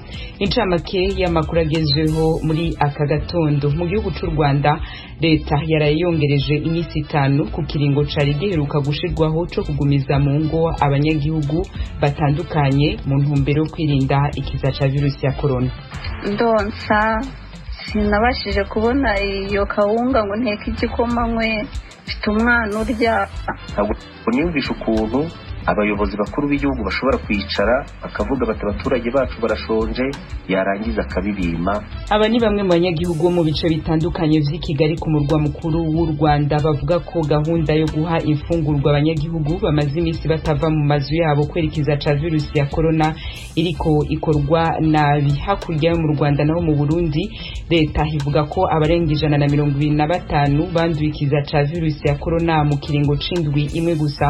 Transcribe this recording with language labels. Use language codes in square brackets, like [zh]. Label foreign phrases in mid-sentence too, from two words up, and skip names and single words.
[rn] Incamake y'amakuru agezweho muri aka gatondo. Mu gihugu cy'u Rwanda leta yarayongereje iminsi 5 ku kiringo cari giheruka gushirwaho cyo kugumiza mu ngo abanyagihugu batandukanye mu ntumbero yo kwirinda ikiza ca virusi ya corona. [rw] Ndonsa sinabashije kubona iyo kawunga ngo nteke igikoma nkwe mfite umwana urya. Niyumvisha ukuntu abayobozi bakuru b'igihugu bashobora kwicara bakavuga bati abaturage bacu barashonje, yarangiza akabibima. [rn] Aba ni bamwe mu banyagihugu mu bice bitandukanye vy'i Kigali ku murwa mukuru w'u Rwanda bavuga ko gahunda yo guha imfungurwa abanyagihugu bamaze iminsi batava mu mazu yabo kwerekeza ca virusi ya corona iriko ikorwa nabi. Hakurya yo mu Rwanda naho mu Burundi leta ivuga ko abarenga 125 banduye ikiza ca virusi ya corona mu kiringo c'indwi imwe gusa.